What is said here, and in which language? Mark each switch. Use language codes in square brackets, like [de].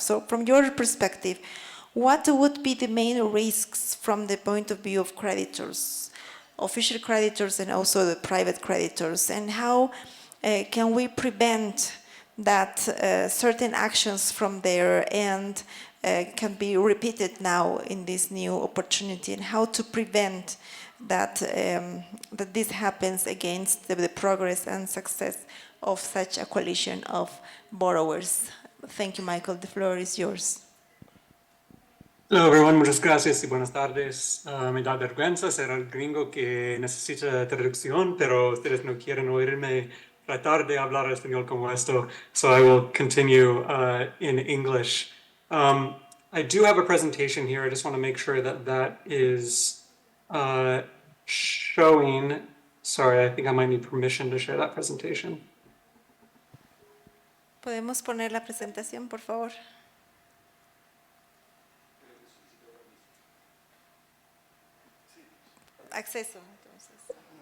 [en] So from your perspective, what would be the main risks from the point of view of creditors, official creditors and also the private creditors, and how can we prevent that certain actions from their end can be repeated now in this new opportunity, and how to prevent that that this happens against the progress and success of such a coalition of borrowers. Thank you, Michael. The floor is yours. Hello everyone, [es] muchas gracias y buenas tardes. Me da vergüenza ser el gringo que necesita traducción, pero ustedes no quieren oírme tratar de hablar español como esto, [en] so I will continue in English. I do have a presentation here. I just want to make sure that that is showing. Sorry, I think I might need permission to share that presentation. [es] ¿Podemos poner la presentación, por favor? Acceso, entonces.